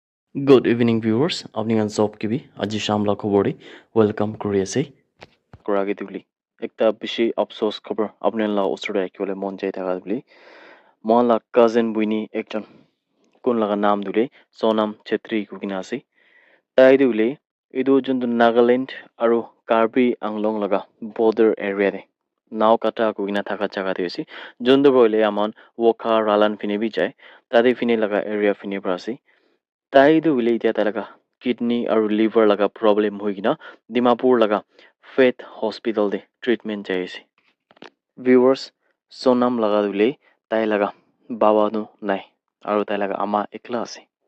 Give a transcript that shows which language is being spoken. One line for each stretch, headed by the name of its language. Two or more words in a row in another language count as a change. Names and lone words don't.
English: Good evening, viewers.
Naga Pidgin: Apni kan sob kibi aji shamla khobori welcome kuri ase. Koragi duli. Ekta bishi afsos khobor apni la usure akiole mon jai thaga duli. Mon la cousin buini ekjon kun laga naam duli Sonam Chetri kukina ase. Tai duli idu jundu Nagaland aru Karbi Anglong laga border area de. Naw kata kukina thaka jaga de ase. Jundu boile amon Wokha Ralan fine bi jai. Tade fine laga area fine pra ase. Taito bole etia tailaka kidney aru liver laga problem hoi kina Dimapur laga Faith Hospital de treatment jai ase viewers Sonam laga bole tai laga babano nai aru tai laga ama ekla ase